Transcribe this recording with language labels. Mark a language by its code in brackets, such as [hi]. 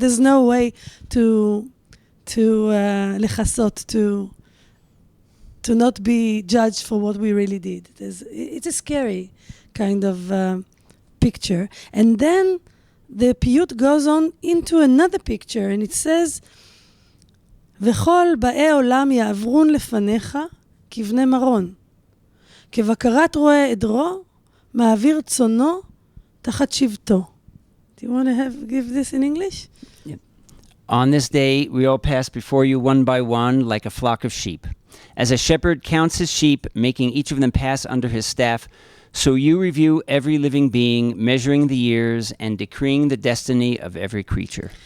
[en] There's no way to lechasot, to not be judged for what we really did. It's a scary kind of picture. And then the piyut goes on into another picture, and it says, [he] וכל באי עולם יעברון לפניך כבני מרון. כבקרת רועה עדרו, מעביר צונו תחת שבטו. [en] Do you want to give this in English? Yeah. On this day, we all pass before you one by one like a flock of sheep. As a shepherd counts his sheep, making each of them pass under his staff, so you review every living being, measuring the years and decreeing the destiny of every creature.